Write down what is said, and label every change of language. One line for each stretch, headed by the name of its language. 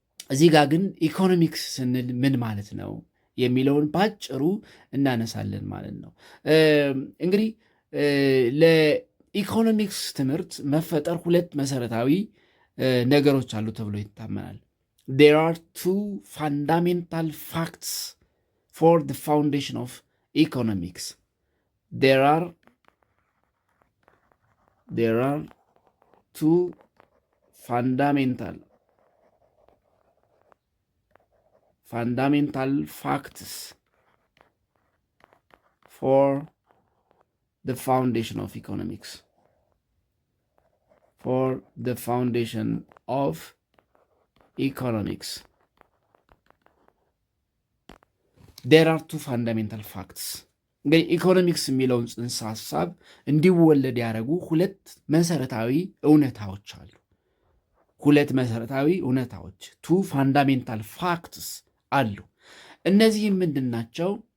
Amharic: እዚህ ጋር ግን ኢኮኖሚክስ ስንል ምን ማለት ነው የሚለውን ባጭሩ እናነሳለን ማለት ነው። እንግዲህ ለኢኮኖሚክስ ትምህርት መፈጠር ሁለት መሰረታዊ ነገሮች አሉ ተብሎ ይታመናል።
English: There are two fundamental facts for the foundation of economics. There are two fundamental fundamental facts for the foundation of economics. For the foundation of economics. There are two fundamental facts.
Amharic: እንግዲህ ኢኮኖሚክስ የሚለውን ጽንሰ ሐሳብ እንዲወለድ ያደረጉ ሁለት መሰረታዊ እውነታዎች አሉ። ሁለት መሰረታዊ እውነታዎች
English: ቱ ፋንዳሜንታል ፋክትስ
Amharic: አሉ። እነዚህም ምንድን ናቸው?